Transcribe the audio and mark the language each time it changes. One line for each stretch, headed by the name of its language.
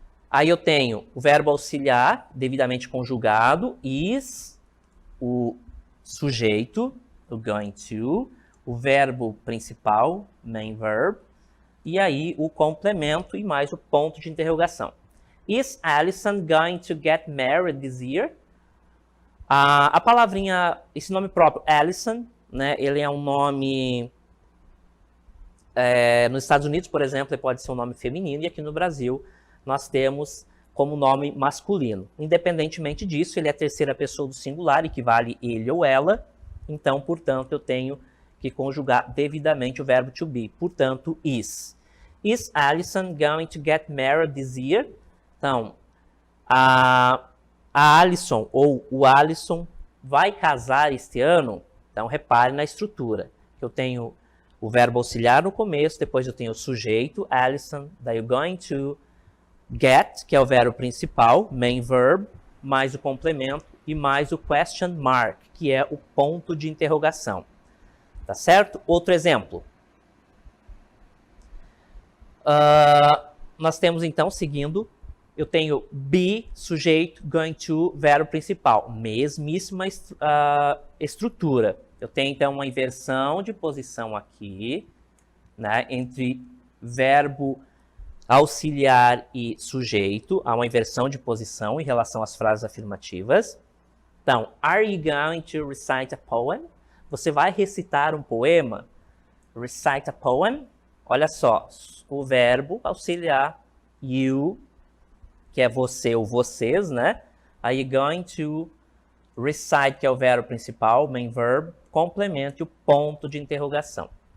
Portuguese: Aí eu tenho o verbo auxiliar, devidamente conjugado, is, o sujeito, o going to, o verbo principal, main verb, e aí o complemento e mais o ponto de interrogação.
English: Is Alison going to get married this year?
Portuguese: A palavrinha, esse nome próprio, Alison, né, ele é um nome, nos Estados Unidos, por exemplo, ele pode ser um nome feminino, e aqui no Brasil nós temos como nome masculino. Independentemente disso, ele é a terceira pessoa do singular, equivale ele ou ela, então, portanto, eu tenho que conjugar devidamente o verbo to be, portanto, is.
English: Is Alison going to get married this year?
Portuguese: Então, a Alison ou o Alisson vai casar este ano? Então, repare na estrutura. Eu tenho o verbo auxiliar no começo, depois eu tenho o sujeito, Alison, daí o going to, get, que é o verbo principal, main verb, mais o complemento e mais o question mark, que é o ponto de interrogação. Tá certo? Outro exemplo. Nós temos, então, seguindo, eu tenho be, sujeito, going to, verbo principal. Mesmíssima estrutura. Eu tenho, então, uma inversão de posição aqui, né, entre verbo auxiliar e sujeito. Há uma inversão de posição em relação às frases afirmativas. Então,
English: are you going to recite a poem?
Portuguese: Você vai recitar um poema?
English: Recite a poem.
Portuguese: Olha só, o verbo auxiliar, you, que é você ou vocês, né?
English: Are you going to recite,
Portuguese: que é o verbo principal, main verb, complemento e o ponto de interrogação.